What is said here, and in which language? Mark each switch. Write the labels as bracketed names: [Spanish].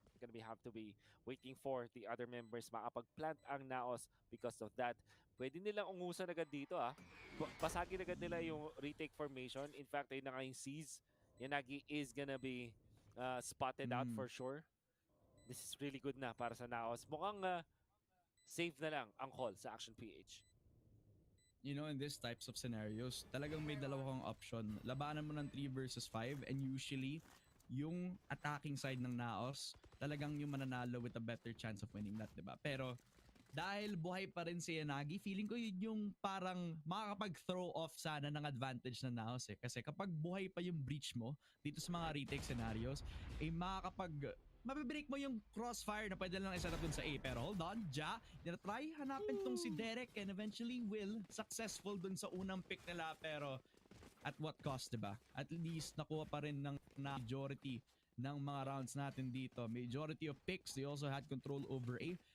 [English] They're gonna have to be waiting for the other members [Filipino] makapag-plant ang [English] NAOS because of that. [Filipino] Pwede nilang ungusan agad dito Basagin agad nila yung retake formation. [English] In fact, [Filipino] ayun na nga yung [English] C's. Yanagi is gonna be spotted out for sure. This is really good [Filipino] na para sa [English] NAOS. [Filipino] Mukhang safe na lang ang call sa Action PH. [English] You know, in these types of scenarios, [Filipino] talagang may dalawa kang [English] option. [Filipino] Labanan mo ng [English] 3 versus 5 and usually, yung attacking side ng NAOS, [Filipino] talagang yung mananalo [English] with a better chance of winning that, diba? [Filipino] Pero, dahil buhay pa rin si Yanagi, feeling ko yun yung parang makakapag- [English] throw off [Filipino] sana ng advantage ng NAOS eh. Kasi kapag buhay pa yung breach mo, dito sa mga retake scenarios, eh mabibreak mo yung crossfire na pwede lang i-set up dun sa A. Pero [English] hold on, [Filipino] Ja, try hanapin tong si Derek [English] and eventually will successful [Filipino] dun sa unang pick nila. [English] Pero at what cost, diba? [Filipino] At least nakuha pa rin ng majority ng mga rounds natin dito. [English] Majority of picks, they also had control over A.